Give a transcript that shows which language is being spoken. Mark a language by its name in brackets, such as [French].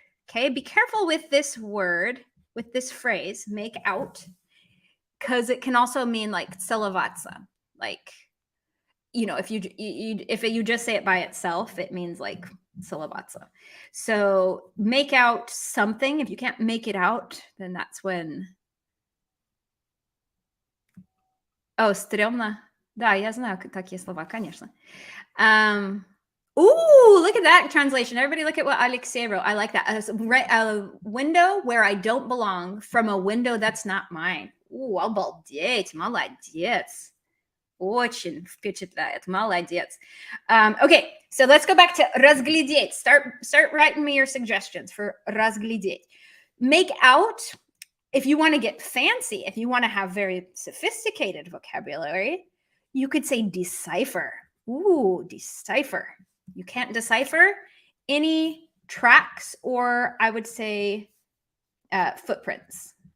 [English] Okay, be careful with this word, with this phrase, make out, because it can also mean like целоваться. Like, you know, if you just say it by itself, it means like целоваться. So make out something. If you can't make it out, then that's when. [Russian] Oh, стрёмно. Да, я знаю такие слова, конечно. [English] Ooh, look at that translation. Everybody look at what Alexei wrote. I like that. A window where I don't belong from a window that's not mine. [Russian] Ooh, обалдеть, молодец. Очень впечатляет, молодец. [English] Okay, so let's go back to разглядеть. Start writing me your suggestions for разглядеть. Make out, if you want to get fancy, if you want to have very sophisticated vocabulary, you could say decipher. Ooh, decipher. You can't decipher any tracks, or I would say footprints.